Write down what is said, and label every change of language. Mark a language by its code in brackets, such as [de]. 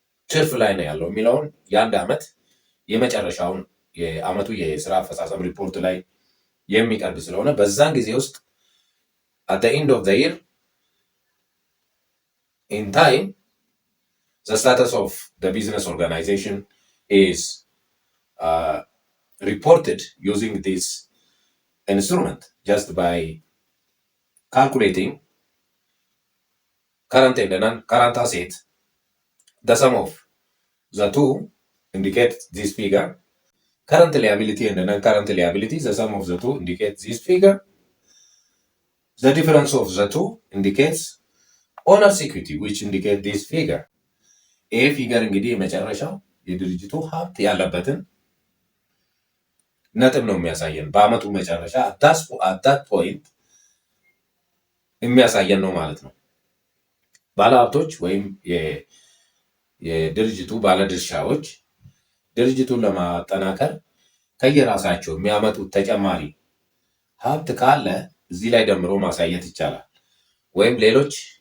[am] ትርፍ ላይ ነው ያለው የሚለውን የአንድ ዓመት የመጨረሻውን የዓመቱ የስራ አፈጻጸም ሪፖርት ላይ የሚቀርብ ስለሆነ በዛን ጊዜ ውስጥ [en] at the end of the year in time the status of the business organization is reported using this instrument just by calculating current and non-current asset. The sum of the two indicates this figure. Current liability and non-current liability, the sum of the two indicates this figure. The difference of the two indicates owner's equity, which indicates this figure. [am] ይህ ፊገር እንግዲህ የመጨረሻው የድርጅቱ ሀብት ያለበትን ነጥብ ነው የሚያሳየን። በአመቱ መጨረሻ [en] አዳት ፖይንት [am] የሚያሳየን ነው ማለት ነው። ባለሀብቶች ወይም የድርጅቱ ባለድርሻዎች ድርጅቱን ለማጠናከር ከየራሳቸው የሚያመጡት ተጨማሪ ሀብት ካለ እዚህ ላይ ደምሮ ማሳየት ይቻላል። ወይም ሌሎች